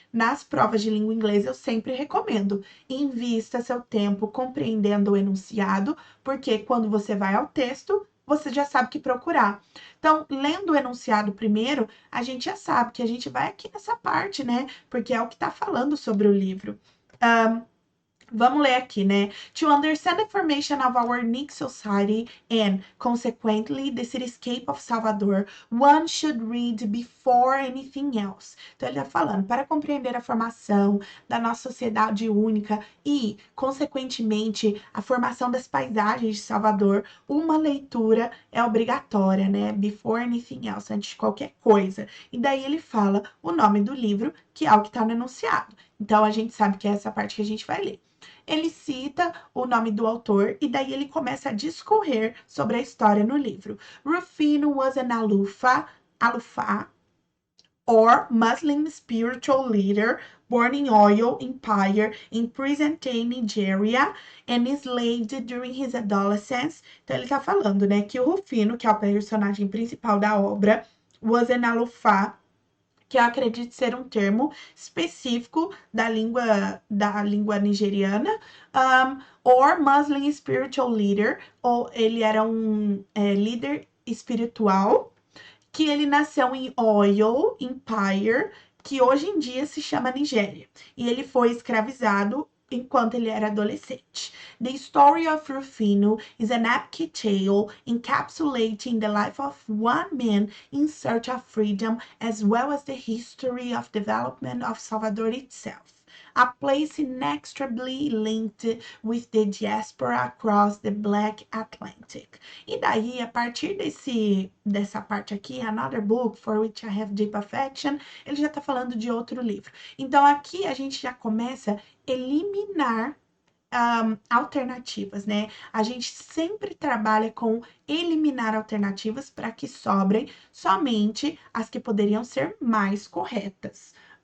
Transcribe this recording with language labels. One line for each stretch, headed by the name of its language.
Portuguese: Nas provas de língua inglesa, eu sempre recomendo: invista seu tempo compreendendo o enunciado, porque quando você vai ao texto, você já sabe o que procurar. Então, lendo o enunciado primeiro, a gente já sabe que a gente vai aqui nessa parte, né? Porque é o que está falando sobre o livro. Vamos ler aqui, né?
English: To understand the formation of our unique society and, consequently, the cityscape of Salvador, one should read before anything else.
Portuguese: Então, ele está falando, para compreender a formação da nossa sociedade única e, consequentemente, a formação das paisagens de Salvador, uma leitura é obrigatória, né?
English: Before anything else,
Portuguese: antes de qualquer coisa. E daí ele fala o nome do livro, que é o que está no enunciado. Então, a gente sabe que é essa parte que a gente vai ler. Ele cita o nome do autor e daí ele começa a discorrer sobre a história no livro.
English: Rufino was an Alufá, or Muslim spiritual leader born in Oyo Empire in present-day Nigeria and enslaved during his adolescence.
Portuguese: Então ele tá falando, né, que o Rufino, que é o personagem principal da obra,
English: was an Alufá,
Portuguese: que eu acredito ser um termo específico da língua nigeriana,
English: or Muslim spiritual leader,
Portuguese: ou ele era um líder espiritual, que ele nasceu em Oyo Empire, que hoje em dia se chama Nigéria, e ele foi escravizado enquanto ele era adolescente.
English: The story of Rufino is an epic tale encapsulating the life of one man in search of freedom, as well as the history of development of Salvador itself, a place inextricably linked with the diaspora across the Black Atlantic.
Portuguese: E daí, a partir dessa parte aqui,
English: Another Book for Which I Have Deep Affection,
Portuguese: ele já está falando de outro livro. Então, aqui a gente já começa a eliminar alternativas, né? A gente sempre trabalha com eliminar alternativas para que sobrem somente as que poderiam ser mais corretas.